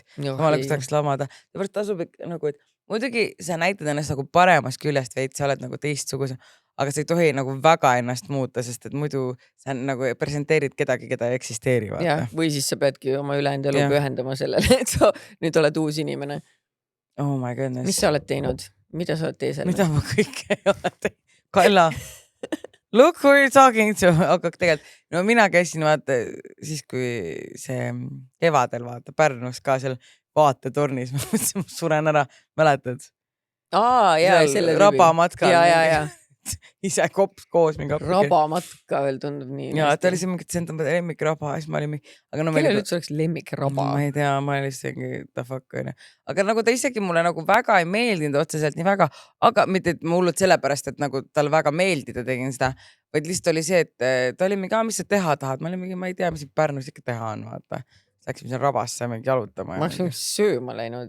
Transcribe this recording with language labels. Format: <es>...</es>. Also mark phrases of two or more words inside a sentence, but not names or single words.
<et>Samale, kus tahaks lamada. Seepärast tasub nagu, et muidugi sa näitad ennast nagu paremas küljest veid, sa oled nagu teistsuguse, aga sa ei tohi nagu väga ennast muuta, sest et muidu sa nagu presenteerid kedagi, keda ei eksisteeri. Ja, või siis sa peadki oma ülejäänud elu pühendama sellele, et sa nüüd oled uus inimene.</et> <en>Oh my goodness.</en> <et>Mis sa oled teinud? Mida sa oled teisel? Mida ma kõike ei ole teinud? Kaila,</et> <en>look who you're talking to.</en> <et>Aga tegelikult, no mina käisin vaata siis, kui see kevadel vaata Pärnus ka seal vaatetornis, ma mõtlesin, ma suren ära, mäletad? Jaa, selle rabamatkal. Ja. Ise kops koos mingi appi. Rabamatka veel tundub nii. Ja, ta oli see mingi, see on lemmikraba, siis ma olin mingi. Kellel üldse oleks lemmikraba? Ma ei tea, ma olin lihtsalt</et> <en>the fuck.</en> <et>Aga nagu ta isegi mulle nagu väga ei meeldinud otseselt nii väga, aga mitte, et ma hullud sellepärast, et nagu tal väga meeldida tegin seda, vaid lihtsalt oli see, et ta oli mingi, mis sa teha tahad? Ma olin mingi, ma ei tea, mis Pärnus ikka teha on, vaata. Läksime seal rabasse mingi jalutama. Ma oleks sööma läinud.</et>